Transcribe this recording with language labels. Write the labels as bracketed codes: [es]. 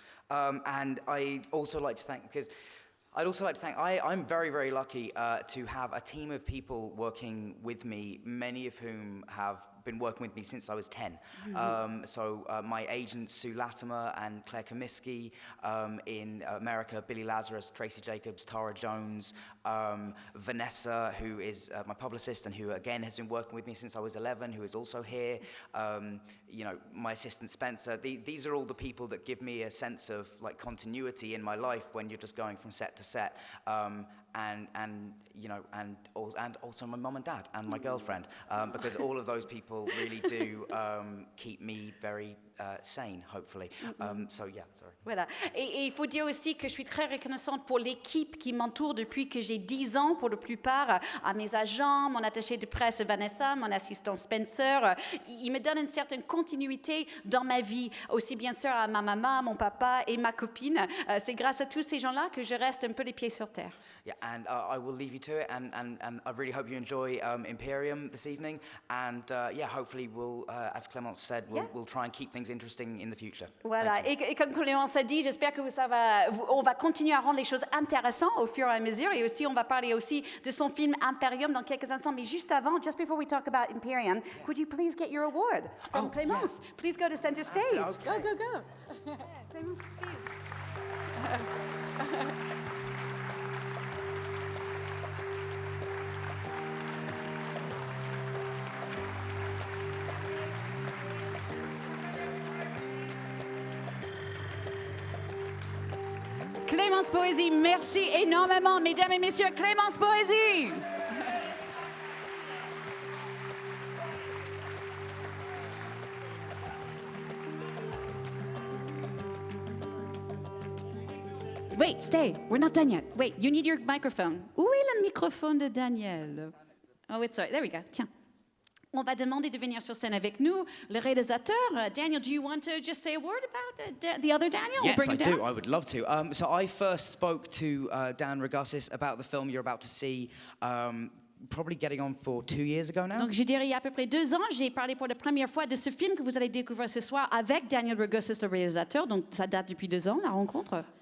[en] And I'd also like to thank, I'm very, very lucky to have a team of people working with me, many of whom have been working with me since I was 10. So my agents, Sue Latimer and Claire Comiskey, in America, Billy Lazarus, Tracy Jacobs, Tara Jones, Vanessa, who is my publicist and who again has been working with me since I was 11, who is also here, my assistant Spencer. These are all the people that give me a sense of continuity in my life when you're just going from set to set. also my mum and dad and my girlfriend, because all of those people really do keep me very sane, hopefully. So yeah, sorry. [fr] Voilà. Et il faut dire aussi que je suis très reconnaissante pour l'équipe qui m'entoure depuis que j'ai 10 ans, pour la plupart, à mes agents, mon attaché de presse Vanessa, mon assistant Spencer. Ils me donnent une certaine continuité dans ma vie, aussi bien sûr à ma maman, mon papa et ma copine. C'est grâce à tous ces gens-là que je reste un peu les pieds sur terre. [en] Yeah, and I will leave you to it, and I really hope you enjoy Imperium this evening, and hopefully we'll, as Clémence said, we'll try and keep things interesting in the future. [fr] Voilà, et comme Clémence a dit, j'espère que on va continuer à rendre les choses intéressantes au fur et à mesure, et aussi on va parler aussi de son film Imperium dans quelques instants, mais juste avant, [en] just before we talk about Imperium, could you please get your award from Clémence? Yeah. Please go to center stage. Okay. Go. Clémence, please. [fr] Clémence Poésie, merci énormément, mesdames et messieurs, Clémence Poésie. [en] Wait, stay, we're not done yet. Wait, you need your microphone. [fr] Où est le microphone de Daniel? [en] Oh, it's sorry, there we go, tiens. [fr] On va demander de venir sur scène avec nous, le réalisateur. [en] Daniel, do you want to just say a word about the other Daniel? Yes, I do. I would love to. So I first spoke to Dan Regassis about the film you're about to see, probably getting on for 2 years ago now. [fr] Donc, je dirais il y a à peu près 2 ans, j'ai parlé pour la première fois de ce film que vous allez découvrir ce soir avec Daniel Regassis, le réalisateur. Donc, ça date depuis 2 ans, la rencontre.